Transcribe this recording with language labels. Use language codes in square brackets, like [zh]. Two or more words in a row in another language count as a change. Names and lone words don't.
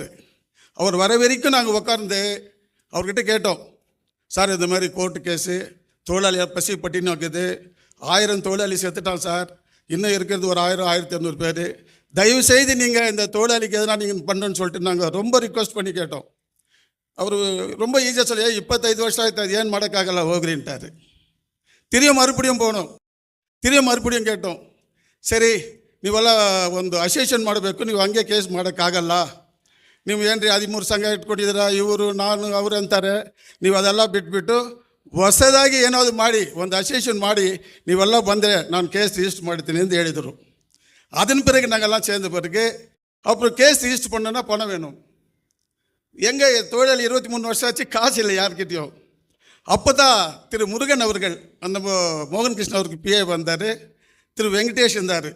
[ta] அவர் வர வரைக்கும் நாங்கள் உட்கார்ந்து அவர்கிட்ட கேட்டோம், சார் இந்த மாதிரி கோர்ட்டு கேஸு, தொழிலாளியாக பசி பட்டின்னு வைக்குது, 1000 தொழிலாளி செத்துட்டான் சார், இன்னும் இருக்கிறது ஒரு 1000-1500 பேர், தயவுசெய்து நீங்கள் இந்த தொழிலாளிக்கு எதனா நீங்கள் பண்ணுறேன்னு சொல்லிட்டு நாங்கள் ரொம்ப ரிக்வஸ்ட் பண்ணி கேட்டோம். அவர் ரொம்ப ஈஸியாக சொல்லி 25 வருஷம் ஆகிட்டார், ஏன் மடக்காகல ஓகுறின்ட்டார். திரும்ப மறுபடியும் போனோம், திரும்ப மறுபடியும் கேட்டோம். [kn] சரி ನೀವೆಲ್ಲ ಒಂದು ಅಸೋಸಿಯೇಷನ್ ಮಾಡಬೇಕು, ನೀವು ಹಂಗೆ ಕೇಸ್ ಮಾಡೋಕ್ಕಾಗಲ್ಲ, ನೀವು ಏನ್ರಿ 13 ಸಂಘ ಇಟ್ಕೊಂಡಿದ್ದೀರಾ, ಇವರು ನಾನು ಅವರು ಅಂತಾರೆ, ನೀವು ಅದೆಲ್ಲ ಬಿಟ್ಬಿಟ್ಟು ಹೊಸದಾಗಿ ಏನಾದರೂ ಮಾಡಿ ಒಂದು ಅಸೋಸಿಯೇಷನ್ ಮಾಡಿ ನೀವೆಲ್ಲ ಬಂದರೆ ನಾನು [en] case register [kn] ಮಾಡ್ತೀನಿ ಅಂತ ಹೇಳಿದರು. [ta] அதன் பிறகு நாங்கள்லாம் சேர்ந்த பிறகு அப்புறம் [en] case register [ta] பண்ணோன்னா பணம் வேணும். எங்கே தொழிலாளி 23 வருஷம் ஆச்சு, காசு இல்லை யார்கிட்டையும். அப்போ தான் திரு முருகன் அவர்கள், அந்த மோகன் கிருஷ்ணன் அவருக்கு பிஏ வந்தார், திரு வெங்கடேஷ் இருந்தார்.